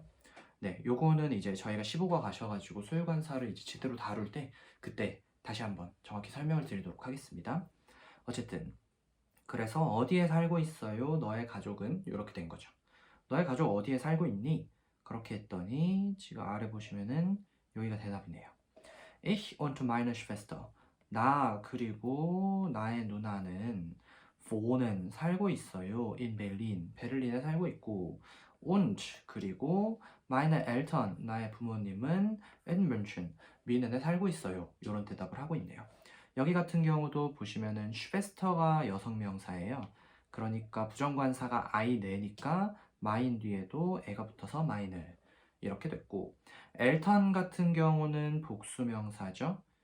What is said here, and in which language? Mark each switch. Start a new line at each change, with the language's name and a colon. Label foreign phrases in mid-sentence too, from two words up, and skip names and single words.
Korean: 네, 요거는 이제 저희가 15과 가셔가지고 소유관사를 이제 제대로 다룰 때 그때 다시 한번 정확히 설명을 드리도록 하겠습니다. 어쨌든 그래서 어디에 살고 있어요? 너의 가족은 이렇게 된 거죠. 너의 가족 어디에 살고 있니? 그렇게 했더니 지금 아래 보시면은 여기가 대답이네요.
German: Ich und meine Schwester.
Korean: 나 그리고 나의 누나는 wohnen 살고 있어요.
German: in Berlin.
Korean: 베를린에 살고 있고 und 그리고
German: meine Eltern
Korean: 나의 부모님은
German: in München.
Korean: 뮌헨에 살고 있어요. 이런 대답을 하고 있네요. 여기 같은 경우도 보시면은 슈베스터가 여성 명사예요. 그러니까 부정관사가 아이네니까 마인 뒤에도 애가 붙어서 마인을 이렇게 됐고 엘턴 같은 경우는 복수명사죠.